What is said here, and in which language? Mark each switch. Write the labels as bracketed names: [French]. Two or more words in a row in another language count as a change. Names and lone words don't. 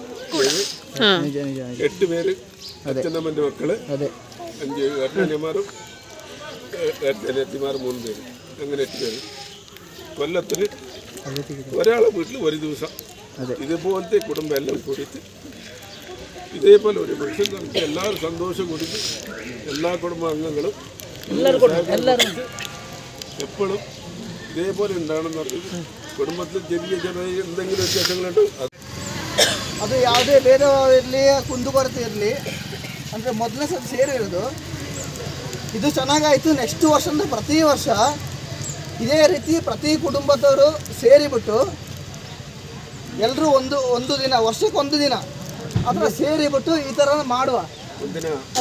[Malayalam] 8 പേര് അച്ഛനമ്മൻ്റെ മക്കള് 5 ഏട്ടന്മാരും ഏട്ടത്തിമാരും 3 പേര് അങ്ങനെ 8 പേര് കൊല്ലത്തിൽ ഒരാളെ വീട്ടിൽ ഒരു ദിവസം ഇതുപോലത്തെ കുടുംബം എല്ലാം കൂടിയിട്ട് ഇതേപോലെ ഒരു ഫംഗ്ഷൻ നടത്തി എല്ലാവരും സന്തോഷം കൊടുത്ത് എല്ലാ കുടുംബാംഗങ്ങളും എപ്പോഴും ഇതേപോലെ ഉണ്ടാകണം പറഞ്ഞത്. കുടുംബത്തിൽ ചെറിയ ചെറിയ എന്തെങ്കിലും വ്യത്യാസങ്ങളുണ്ട്. [Kannada] ಅದು ಯಾವುದೇ ಭೇದ ಇರಲಿ ಕುಂದುಕೊರತೆ ಇರಲಿ ಅಂದರೆ ಮೊದಲನೇ ಸಲ ಸೇರಿರೋದು ಇದು ಚೆನ್ನಾಗಾಯಿತು. ನೆಕ್ಸ್ಟ್ ವರ್ಷದಿಂದ ಪ್ರತಿ ವರ್ಷ ಇದೇ ರೀತಿ ಪ್ರತಿ ಕುಟುಂಬದವರು ಸೇರಿಬಿಟ್ಟು ಎಲ್ಲರೂ ಒಂದು ದಿನ, ವರ್ಷಕ್ಕೊಂದು ದಿನ ಆ ಥರ ಸೇರಿಬಿಟ್ಟು ಈ ಥರ ಮಾಡುವ ಅಲ್ಲ.